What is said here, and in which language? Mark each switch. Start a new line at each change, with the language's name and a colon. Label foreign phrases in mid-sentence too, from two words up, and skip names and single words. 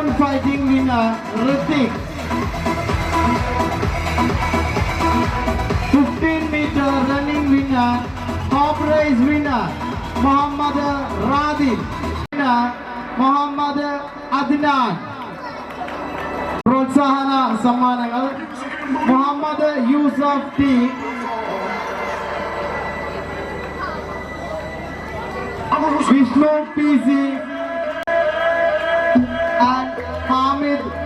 English: fighting winner Ritik. 15-meter running winner, hop race winner Muhammad Radin, winner Muhammad Adnan.
Malayalam: പ്രോത്സാഹന സമ്മാനങ്ങൾ മുഹമ്മദ് യൂസഫ് ടി, വിഷ്ണു പി സി and Hamid.